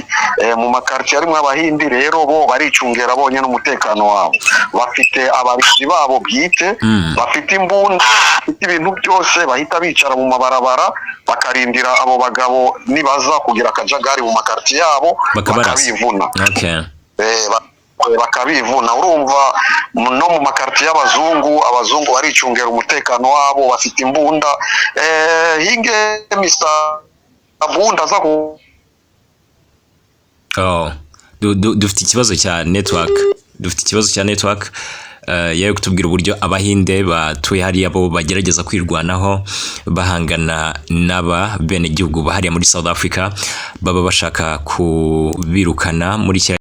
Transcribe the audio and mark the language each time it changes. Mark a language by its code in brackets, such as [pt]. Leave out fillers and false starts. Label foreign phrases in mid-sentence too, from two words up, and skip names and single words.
[rn] Mu makartier arimo abahindi rero bo baricungera bonye n'umutekano wabo, bafite ababizi babo bwite, bafite imbunda, bafite ibintu byose, bahita bicara mu mabarabara bakarindira abo bagabo nibaza kugira akajagari mu makartier yabo bakabivuna. Bakabivuna. Urumva no mu makarti y'abazungu baricungera umutekano wabo, bafite imbunda. Hinge Mr. Abunda za ku dufite ikibazo cya network. Yayo kutubwira uburyo abahinde batuye hariya bo bagerageza kwirwanaho bahangana n'aba bene gihugu bahariya muri South Africa, baba bashaka kubirukana muri